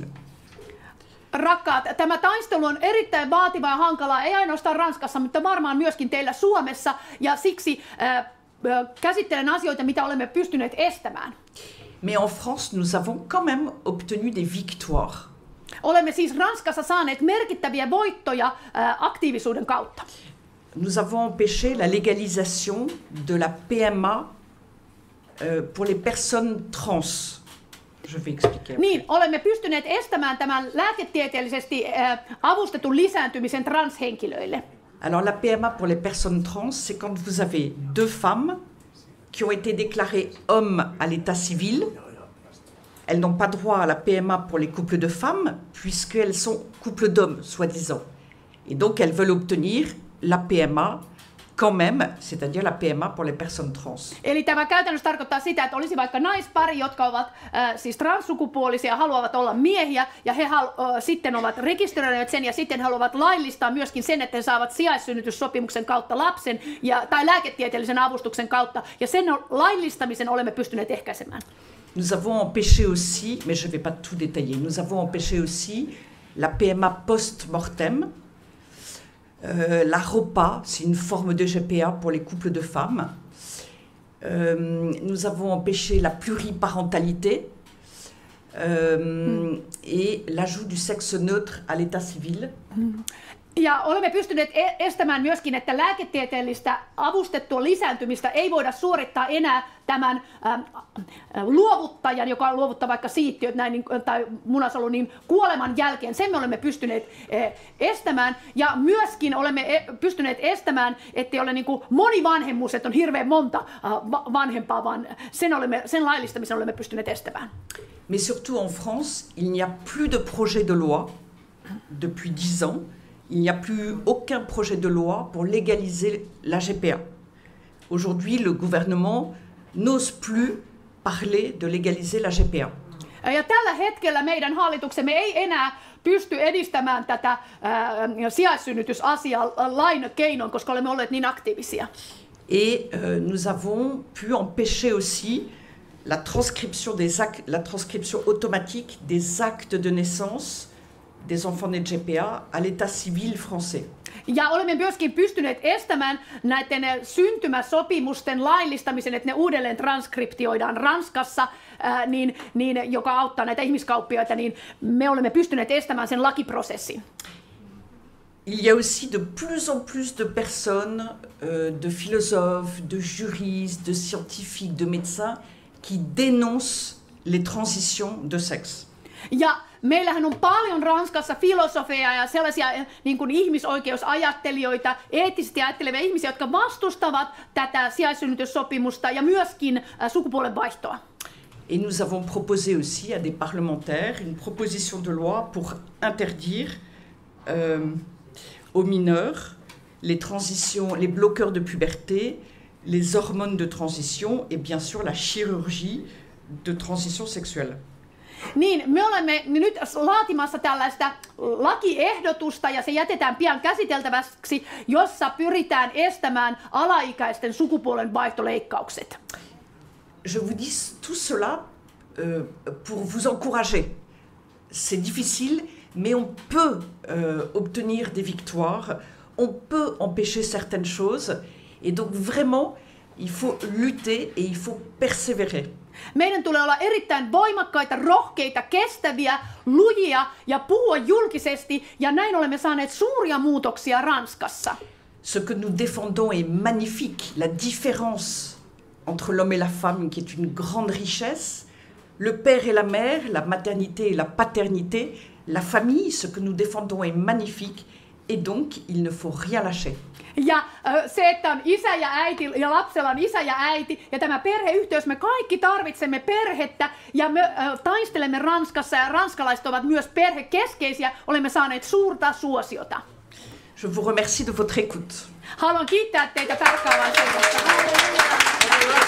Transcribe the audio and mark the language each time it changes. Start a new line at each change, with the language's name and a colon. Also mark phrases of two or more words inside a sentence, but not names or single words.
Finnish: Rakkaat, tämä taistelu on erittäin vaativa ja hankala, ei ainoastaan Ranskassa, mutta varmaan myöskin teillä Suomessa, ja siksi käsittelen asioita, mitä olemme pystyneet estämään.
French: Mais en France, nous avons quand même obtenu des victoires.
Finnish: Olemme siis Ranskassa saaneet merkittäviä voittoja aktiivisuuden kautta.
French: Nous avons empêché la légalisation de la PMA pour les personnes trans. Je vais expliquer.
Finnish: Niin, olemme pystyneet estämään tämän lääketieteellisesti avustetun lisääntymisen transhenkilöille.
French: Alors la PMA pour les personnes trans, c'est quand vous avez 2 femmes qui ont été déclarées hommes à l'état civil. Elles n'ont pas droit à la PMA pour les couples de femmes puisqu'elles sont couples d'hommes, soi-disant. Et donc elles veulent obtenir la PMA quand même, c'est-à-dire la PMA pour les personnes trans.
Finnish: Eli tämä käytännössä tarkoittaa sitä, että olisi vaikka naispari, jotka ovat siis transsukupuolisia, haluavat olla miehiä, ja he sitten ovat rekisteröineet sen, ja sitten haluavat laillistaa myöskin sen, että he saavat sijaissynnytyssopimuksen kautta lapsen, tai lääketieteellisen avustuksen kautta, ja sen laillistamisen olemme pystyneet ehkäisemään.
French: Nous avons empêché aussi, mais je ne vais pas tout détailler, nous avons empêché aussi la PMA post-mortem. La ROPA, c'est une forme de GPA pour les couples de femmes. Nous avons empêché la pluriparentalité et l'ajout du sexe neutre à l'état civil.
Finnish: Ja olemme pystyneet estämään myöskin, että lääketieteellistä avustettua lisääntymistä ei voida suorittaa enää tämän luovuttajan, joka luovuttaa vaikka siittiöt näin, tai munasolun, niin kuoleman jälkeen. Sen me olemme pystyneet estämään. Ja myöskin olemme pystyneet estämään, ettei ole niin kuin monivanhemmuus, että on hirveän monta vanhempaa, vaan sen laillistamisen olemme pystyneet estämään.
French: Mais surtout en France, il n'y a plus de projet de loi depuis 10 ans. Il n'y a plus aucun projet de loi pour légaliser la GPA. Aujourd'hui, le gouvernement n'ose plus parler de légaliser la GPA.
Finnish: Ja tällä hetkellä meidän hallituksemme ei enää pysty edistämään tätä sijaissynnytysasiaa lain keinoin, koska olemme olleet niin aktiivisia.
French: Et nous avons pu empêcher aussi la transcription automatique des actes de naissance des enfants nés de GPA à l'état civil français.
Finnish: Ja olemme myöskin pystyneet estämään näiden syntymäsopimusten laillistamisen, että ne uudelleen transkriptioidaan Ranskassa, joka auttaa näitä ihmiskauppiaita, niin me olemme pystyneet estämään sen lakiprosessin.
French: Il y a aussi de plus en plus de personnes, de philosophes, de juristes, de scientifiques, de médecins, qui dénoncent les transitions de sexe.
Finnish: Ja meillähän on paljon Ranskassa filosofeja ja sellaisia niin kuin ihmisoikeusajattelijoita, eettisesti ajattelevia ihmisiä, jotka vastustavat tätä sijaissynnytyssopimusta ja myöskin sukupuolen vaihtoa.
French: Et nous avons proposé aussi à des parlementaires une proposition de loi pour interdire aux mineurs les transitions, les bloqueurs de puberté, les hormones de transition et bien sûr la chirurgie de transition sexuelle.
Finnish: Niin, me olemme nyt laatimassa tällaista lakiehdotusta ja se jätetään pian käsiteltäväksi, jossa pyritään estämään alaikäisten sukupuolen vaihtoleikkaukset.
French: Je vous dis tout cela pour vous encourager. C'est difficile, mais on peut obtenir des victoires, on peut empêcher certaines choses, et donc vraiment, il faut lutter et il faut persévérer.
Finnish: Meidän tulee olla erittäin voimakkaita, rohkeita, kestäviä, lujia ja puhua julkisesti, ja näin olemme saaneet suuria muutoksia Ranskassa.
French: Ce que nous défendons est magnifique, la différence entre l'homme et la femme qui est une grande richesse, le père et la mère, la maternité et la paternité, la famille, ce que nous défendons est magnifique, et donc il ne faut rien lâcher.
Finnish: Ja se, että on isä ja äiti ja lapsella on isä ja äiti ja tämä perheyhteys, me kaikki tarvitsemme perhettä ja me taistelemme Ranskassa ja ranskalaiset ovat myös perhekeskeisiä, olemme saaneet suurta suosiota.
French: Je vous remercie de votre écoute.
Finnish: Haluan kiittää teitä tarkkaavaisuudesta.